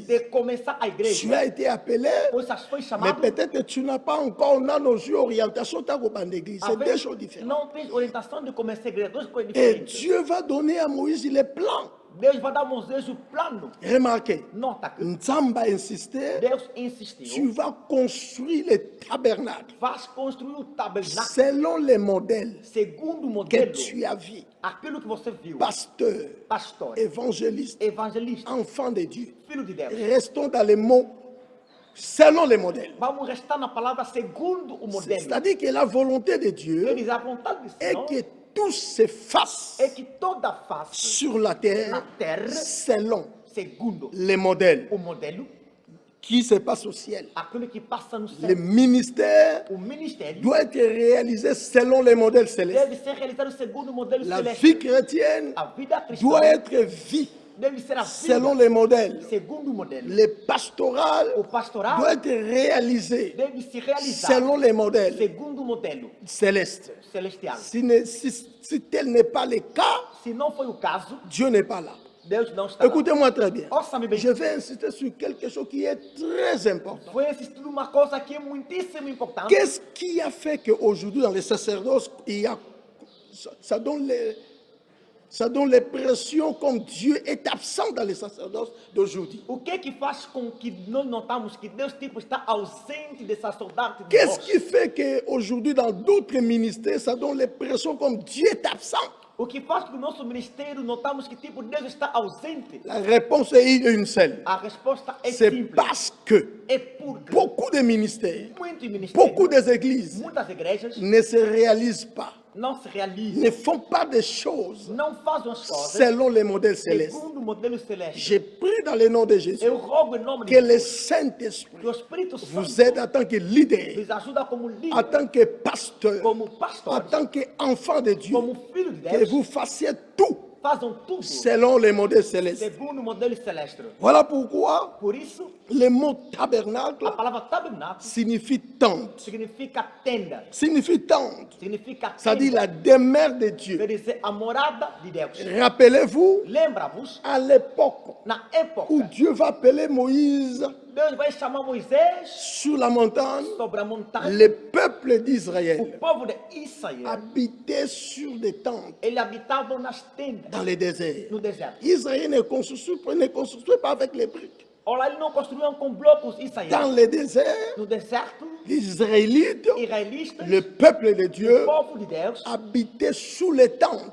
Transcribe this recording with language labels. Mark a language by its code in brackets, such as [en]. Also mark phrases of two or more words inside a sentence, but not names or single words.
[pt] de começar a [fr] Tu [pt] igreja. [fr] as été appelé, [pt] Pois foi [fr] mais [pt] chamado, [fr] peut-être que tu n'as pas encore dans nos yeux orientation ta d'église. C'est deux choses différentes. [pt] não tem orientação de começar a igreja. Duas coisas [fr] Et [pt] diferentes. [fr] Dieu va donner à Moïse les plans. [pt] Deus vai dar a Moisés o plano. [fr] Remarquez, [pt] Nota que [fr] Nzamba a insisté, [pt] Deus [fr] tu [pt] insistiu. [fr] vas construire le tabernacle [pt] Faz construir o tabernáculo [fr] selon les modèles [pt] segundo o que modelo, [fr] tu as vus. [pt] aquilo que você viu. [fr] Pasteur, [pt] Pastor, [fr] évangéliste, [pt] evangelista, [fr] enfant de Dieu. [pt] filho de Deus. [fr] Restons dans les mots selon les modèles. [pt] Vamos restar na palavra segundo o modelo. [fr] C'est-à-dire que la volonté de Dieu [pt] Quer dizer, a vontade de [fr] est [pt] Senhor [fr] que tout se fasse [pt] é que toda face [fr] sur la [pt] na [fr] terre [pt] terra, [fr] selon [pt] segundo [fr] les modèles [pt] o modelo, [fr] qui se passent au ciel. [pt] aquilo que passa no [fr] Le [pt] céu. [fr] ministère [pt] O ministério [fr] doit être réalisé selon les modèles célestes. [pt] deve ser realizado segundo o modelo [fr] La [pt] celeste. [fr] vie chrétienne [pt] A vida cristã [fr] doit être vue [pt] deve ser a [fr] selon [pt] vida [fr] les modèles. [pt] segundo o modelo. [fr] Le pastoral [pt] O pastoral [fr] doit être réalisé [pt] deve se realizar [fr] selon les modèles [pt] segundo o modelo [fr] célestes. [pt] celestial. [fr] Si tel n'est pas le cas, [pt] Se não foi o caso, [fr] Dieu n'est pas là. [pt] Deus não está lá. [fr] Écoutez-moi très bien. [pt] Ouça-me bem. [fr] Je vais insister sur quelque chose qui est très important. [pt] Foi insistir numa coisa que é muitíssimo importante. [fr] Qu'est-ce qui a fait qu'aujourd'hui, dans les sacerdoces, il y a, ça donne l'impression comme Dieu est absent dans les sacerdoces d'aujourd'hui. [pt] O que faz com que nós notamos que Deus tipo está ausente de sacerdote de [fr] Qu'est-ce [pt] nós? [fr] qui fait qu'aujourd'hui, dans d'autres ministères, ça donne l'impression comme Dieu est absent? [pt] O que faz com que o nosso ministério notamos que tipo Deus está ausente? [fr] La réponse est une seule. [pt] A resposta é [fr] C'est [pt] simples. [fr] parce que [pt] É porque [fr] beaucoup de ministères, [pt] muitos ministérios, [fr] beaucoup des églises [pt] muitas igrejas [fr] ne se réalisent pas, [pt] não se realizam, [fr] ne font pas des choses [pt] não fazem as coisas [fr] selon les modèles célestes. [pt] segundo o modelo celeste. [fr] J'ai pris dans le nom de Jésus [pt] Eu rogo em nome de [fr] que le [pt] Deus [fr] Saint-Esprit [pt] que o Espírito [fr] vous [pt] Santo [fr] aide en tant que leader, [pt] nos ajuda como [fr] en [pt] líder, [fr] tant que pasteur, [pt] como [fr] en [pt] pastor, [fr] tant qu'enfant de Dieu, [pt] como filho de [fr] que [pt] Deus, [fr] vous fassiez tout [pt] façam tudo [fr] selon les modèles célestes. [pt] segundo o modelo celeste. [fr] Voilà pourquoi [pt] Por isso, [fr] le mot tabernacle [pt] a palavra tabernáculo [fr] signifie tente. [pt] significa tenda, [fr] Signifie tente. [pt] significa [fr] C'est-à-dire [pt] tenda, [fr] la demeure de Dieu. [pt] quer dizer a morada de Deus. [fr] Rappelez-vous, [pt] Lembra-vos, [fr] à l'époque [pt] na época, [fr] où Dieu va appeler Moïse [pt] Deus vai chamar Moisés [fr] sur la montagne, [pt] sobre a montanha. [fr] le peuple [pt] O [fr] d'Israël [pt] povo de Israel, [fr] habitait sur des tentes [pt] eles habitavam nas tendas, [fr] dans le désert. [pt] no deserto. [fr] Israël ne construisait pas avec les briques. [pt] Olha, eles não construíam com blocos Israel. [fr] Dans le désert, [pt] No deserto, [fr] les Israélites, [pt] israelitas, [fr] le peuple de Dieu, [pt] o povo de Deus, [fr] habitait sous les tentes.